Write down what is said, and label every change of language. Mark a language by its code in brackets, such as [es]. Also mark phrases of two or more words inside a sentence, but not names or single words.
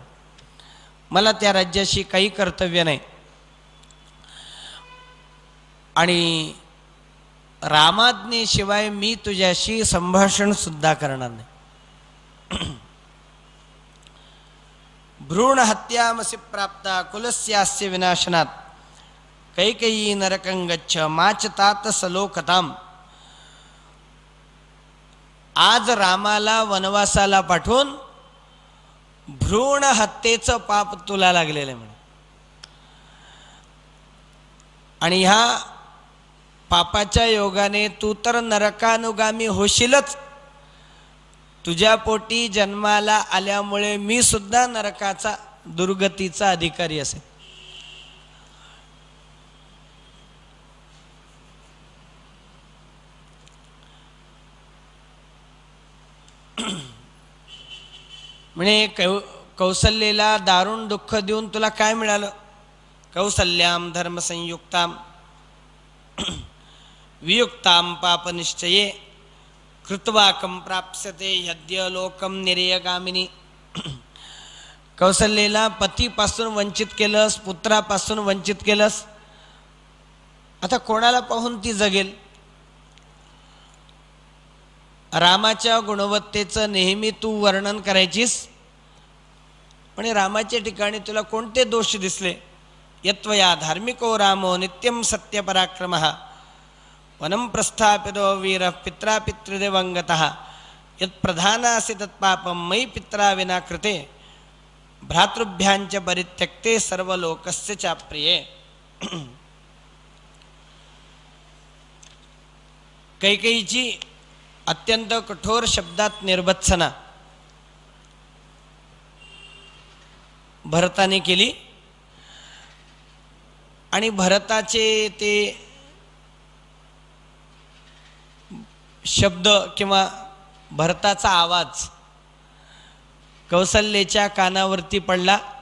[mr] मला त्या राज्याशी काही कर्तव्य नाही आणि रामाज्ञेशिवाय मी तुझ्याशी संभाषण सुद्धा करणार नाही. [sa] भ्रूण हत्यामसि प्राप्ता कुलस्यास्य विनाशनात कैकेयी नरकं गच्छ माचतात सलोकताम. [mr] आज रामाला वनवासाला पाठवून भ्रूण हत्येचं पाप तुला लागलेलं आहे. आणि ह्या पापाच्या योगाने तू तर नरकानुगामी होशीलच, तुझ्या पोटी जन्माला आल्यामुळे मी सुद्धा नरकाचा दुर्गतीचा अधिकारी असेल. म्हणजे कौसल्येला दारुण दुःख देऊन तुला काय मिळालं? [sa] कौसल्याम धर्मसंयुक्ताम वियुक्ताम पापनिश्चये कृत्वाकं प्राप्स्यते यद्य लोकम निर्यगामिनी. [mr] कौसल्येला पतीपासून वंचित केलंस, पुत्रापासून वंचित केलंस, आता कोणाला पाहून ती जगेल? रामाच्या गुणवत्तेचं नेहमी तू वर्णन करायचीस, पण रामाच्या ठिकाणी तुला कोणते दोष दिसले? [sa] यत्वया धार्मिको रामो नित्यं सत्यपराक्रमः वनं प्रस्थापितो वीरः पित्रा पितृदेवंगतः यत्प्रधानासि तत्पापं मयि पित्रा विना कृते भ्रातृभ्यांच परित्यक्ते सर्वलोकस्य चाप्रिये. [mr] कैकेयीची अत्यंत कठोर शब्दात निर्भत्सना भरताने केली आणि भरताचे ते शब्द किंवा भरताचा आवाज कौसल्याच्या कानावरती पडला.